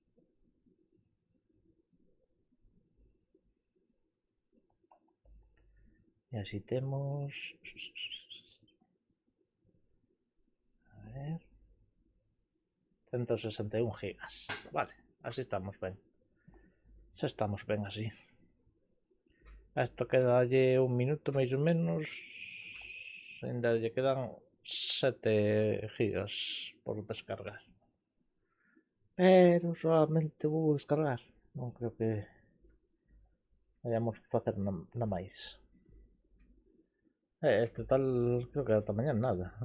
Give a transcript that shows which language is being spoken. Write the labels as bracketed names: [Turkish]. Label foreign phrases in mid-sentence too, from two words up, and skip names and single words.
[Spanish] Y así tenemos. A ver. 161 gigas. Vale, así estamos bien. Así estamos bien así. A esto queda un minuto más o menos. [Galician] Ainda lle quedan 7 gigas por descargar. [Spanish] Pero solamente vou descargar. [Galician] Non creo que vayamos a facer nada máis. Total, creo que ata mañana nada.